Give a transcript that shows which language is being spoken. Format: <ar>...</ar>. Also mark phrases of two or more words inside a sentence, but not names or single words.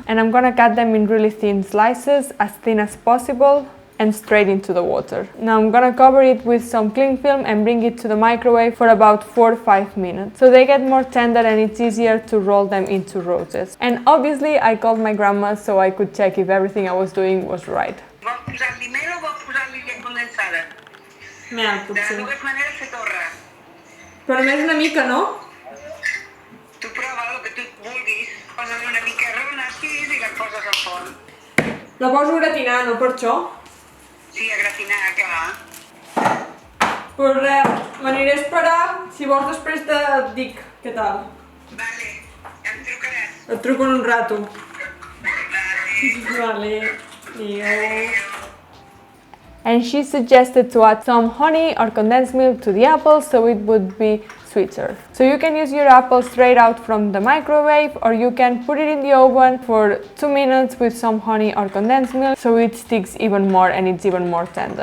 <en>And I'm gonna cut them in really thin slices, as thin as possible, and straight into the water. Now I'm gonna cover it with some cling film and bring it to the microwave for about 4 or 5 minutes. So they get more tender and it's easier to roll them into roses. And obviously I called my grandma so I could check if everything I was doing was right.</en> <ca>Vols posar-li mel o vols posar-li llet condensada? Mel, De dues maneres se torra. Però només una mica, no? Tu prova el que tu vulguis, posa-li una mica rona així i la poses al forn. La poso a gratinar, no per això? Sí, a gratinar, clar. Pues res, m'aniré a esperar. Si vols després te dic què tal. Vale, ja em trucaràs. Et truco en un rato. Vale. Vale, adéu.</ca> <en>And she suggested to add some honey or condensed milk to the apples so it would be sweeter. So you can use your apple straight out from the microwave, or you can put it in the oven for 2 minutes with some honey or condensed milk so it sticks even more and it's even more tender.</en>